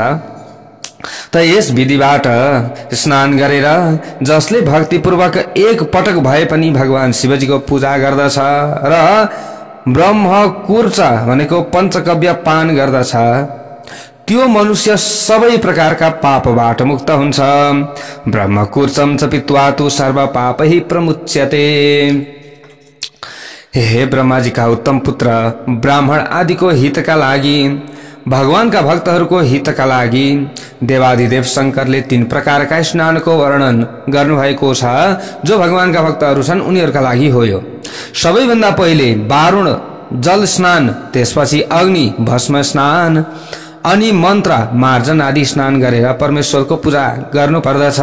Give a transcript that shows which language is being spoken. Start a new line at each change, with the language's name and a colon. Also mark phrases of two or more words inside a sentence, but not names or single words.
Nepali: त यस विधिबाट स्नान गरेर जसले भक्तिपूर्वक एक पटक भए पनि भगवान शिवजीको पूजा गर्दछ र ब्रह्मकुर्च भनेको पञ्चकव्य पान गर्दछ, त्यो मनुष्य सबै प्रकारका पापबाट मुक्त हुन्छ।
Sanskrit: ब्रह्मकुर्चम च पित्वा तु सर्व पापैः प्रमुच्यते।
Nepali: हे ब्रह्माजीका उत्तम पुत्र, ब्राह्मण आदिको हितका लागि, भगवानका भक्तहरूको हितका लागि देवादिदेव शंकरले 3 प्रकारका स्नानको वर्णन गर्नुभएको छ, जो भगवानका भक्तहरू छन् उनीहरूका लागि हो। यो सबैभन्दा पहिले वारुण जल स्नान, त्यसपछि अग्नि भस्म स्नान अनि मन्त्र मार्जन आदि स्नान गरेर परमेश्वरको पूजा गर्नु पर्दछ।